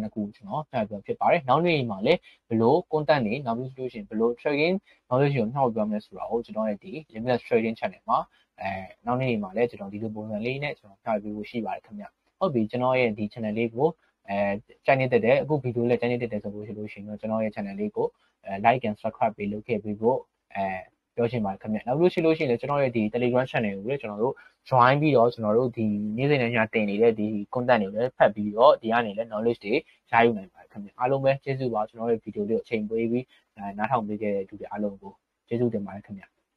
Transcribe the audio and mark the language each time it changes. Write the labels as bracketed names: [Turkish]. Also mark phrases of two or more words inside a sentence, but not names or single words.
[Burmese] နှစ်ခုကျွန်တော်မျှဝေပေးဖြစ်ပါတယ်နောက်နေ့မှာလည်းဘယ်လို content တွေနောက်ပြီးလို့ရှိရင်ဘယ်လို [English] trading knowledge [Burmese] ကိုမျှဝေပေးမလဲဆိုတာကိုကျွန်တော်ရဲ့ဒီ [English] limit trading [Burmese] channel မှာနောက်နေ့မှာလည်းကျွန်တော်ဒီလိုပုံစံလေးနဲ့ကျွန်တော်မျှဝေပေးဖို့ရှိပါတယ်ခင်ဗျဟုတ်ပြီကျွန်တော်ရဲ့ဒီ channel လေးကိုကြိုက်နေတဲ့အခုဗီဒီယိုလေးကြိုက်နေတဲ့ဆိုလို့ရှိရင်ကျွန်တော်ရဲ့ channel လေးကို [English] like and subscribe [Burmese] ပေးလုပ်ခဲ့ပြီးဖို့ပြောချင်ပါတယ်ခင်ဗျနောက်လို့ရှိလို့ရှိရင်လည်းကျွန်တော်ရဲ့ဒီ [English] Telegram channel [Burmese] ကိုလည်းကျွန်တော်တို့ join ပြီးတော့ကျွန်တော်တို့ဒီနေ့စဉ်နဲ့ညတင်နေတဲ့ဒီ content တွေကိုလည်းဖတ်ပြီးတော့ဒီကနေလည်း knowledge တွေရယူနိုင်ပါတယ်ခင်ဗျအားလုံးပဲကျေးဇူးပါကျွန်တော်ရဲ့ video လေးကိုအချိန်ပေးပြီးနားထောင်ပေးခဲ့တဲ့သူတွေအားလုံးကိုကျေးဇူးတင်ပါတယ်ခင်ဗျ